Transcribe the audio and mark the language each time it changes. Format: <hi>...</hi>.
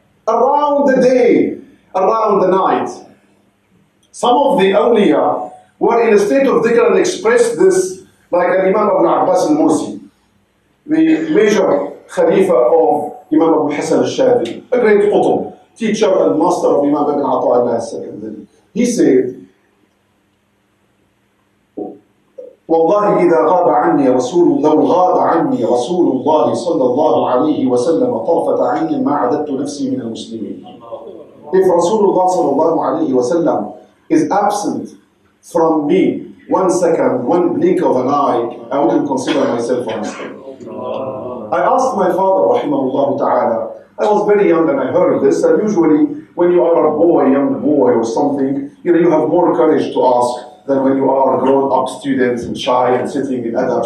<en>Around the day, around the night. Some of the awliya were in a state of dhikr and expressed this, like Imam Ibn Abbas al-Mursi, the major Khalifa of Imam Abu Hassan al-Shadi, a great qutb, teacher and master of Imam Ibn Ata'illah al-Second. He said,</en> <ar>والله إذا غاب عني لو غاب عني رسول الله صلى الله عليه وسلم طرفة عين ما عددت نفسي من المسلمين.</ar> <en>If Rasulullah</en> <ar>صلى الله عليه وسلم</ar> <en>is absent from me 1 second, 1 blink of an eye, I wouldn't consider myself a Muslim. I asked my father, rahimahullah ta'ala, I was very young and I heard this, and usually when you are a boy, young boy or something, you have more courage to ask than when you are a grown-up student and shy and sitting in adab.</en>